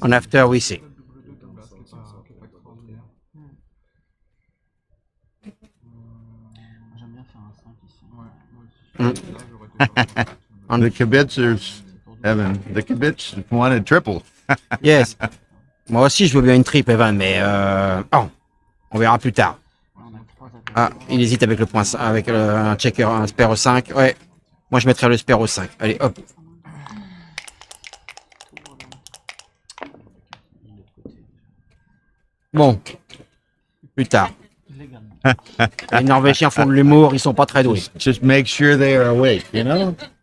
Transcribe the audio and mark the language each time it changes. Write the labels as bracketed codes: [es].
[en] And after we see. [fr] J'aime bien faire un 5 ici. Ouais, moi aussi. [en] The kibitzers, Evan, the kibitz wanted triple. Yes. [fr] Moi aussi, je veux bien une triple, Evan, mais oh, on verra plus tard. On a 3 attaques. Ah, il hésite avec le point, avec un checker, un spare au 5. Ouais. Moi, je mettrais le spare au 5. Allez, hop. Bon. Plus tard. Légalement. Les Norvégiens font de l'humour, ils sont pas très doués. [en] Just make sure they are awake, you know?